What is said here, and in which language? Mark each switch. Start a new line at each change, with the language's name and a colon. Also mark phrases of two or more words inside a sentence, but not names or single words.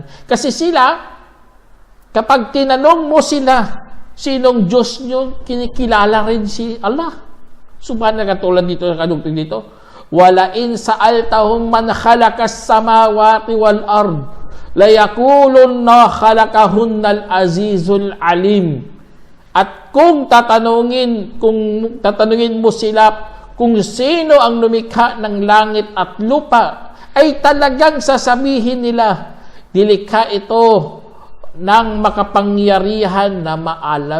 Filipino: Kasi sila, kapag tinanong mo sila, sinong Diyos nyo, kinikilala rin si Allah. Subhanallah, katulad dito sa kadugtong dito,
Arabic: وَلَئِنْ سَأَلْتَهُمْ مَنْ خَلَقَ السَّمَاوَاتِ وَالْأَرْضِ لَيَقُولُنَّ خَلَقَهُنَّ الْعَزِيزُ الْعَلِيمُ.
Filipino: At kung tatanungin mo sila kung sino ang lumikha ng langit at lupa, ay talagang sasabihin nila, nilikha ito ng makapangyarihan na maalam.